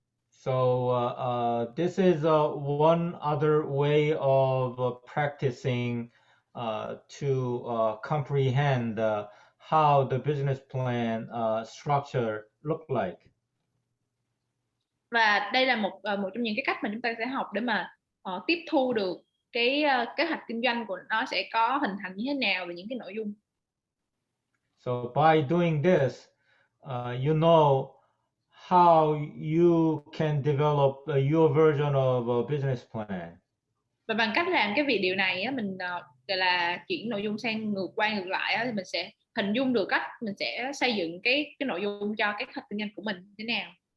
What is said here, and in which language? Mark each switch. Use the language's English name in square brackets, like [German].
[English] So this is one other way of practicing to comprehend how the business plan structure look like. [Vietnamese] Và đây là một trong những cái cách mà chúng ta sẽ học để mà tiếp thu được cái kế hoạch kinh doanh của nó sẽ có hình thành như thế nào và những cái nội dung. [English] So by doing this, you know how you can develop your version of a business plan. [Vietnamese] Và bằng cách làm điều này á, mình gọi là chuyển nội dung sang ngược lại á, thì mình sẽ hình dung được cách mình sẽ xây dựng cái nội dung cho cái kế hoạch kinh doanh của mình thế nào.